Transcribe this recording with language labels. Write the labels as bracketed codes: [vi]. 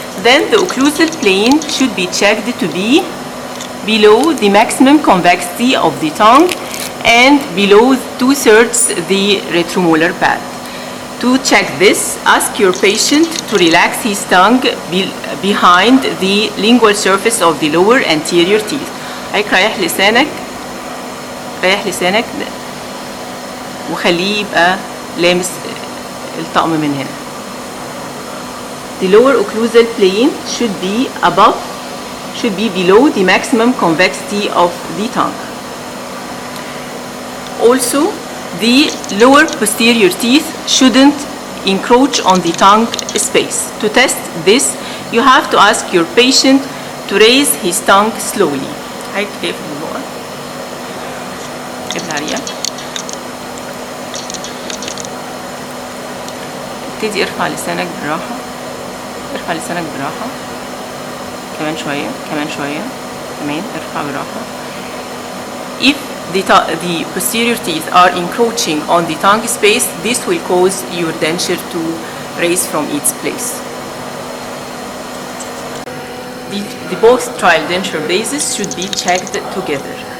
[en] Then the occlusal plane should be checked to be below the maximum convexity of the tongue and below 2/3 the retromolar pad. To check this, ask your patient to relax his tongue behind the lingual surface of the lower anterior teeth. [ar] هيك ريح لسانك وخليه يبقى لامس الطقم من هنا. [en] The lower occlusal plane should be below the maximum convexity of the tongue. Also, the lower posterior teeth shouldn't encroach on the tongue space. To test this, you have to ask your patient to raise his tongue slowly. [ar] هيك اقفل البقى، اقفل عليها، ابتدي ارفع لسانك بالراحة، ارفع لسانك بالراحة، كمان شوية، كمان شوية، كمان ارفع بالراحة. [en] If the posterior teeth are encroaching on the tongue space, this will cause your denture to raise from its place. The both trial denture bases should be checked together.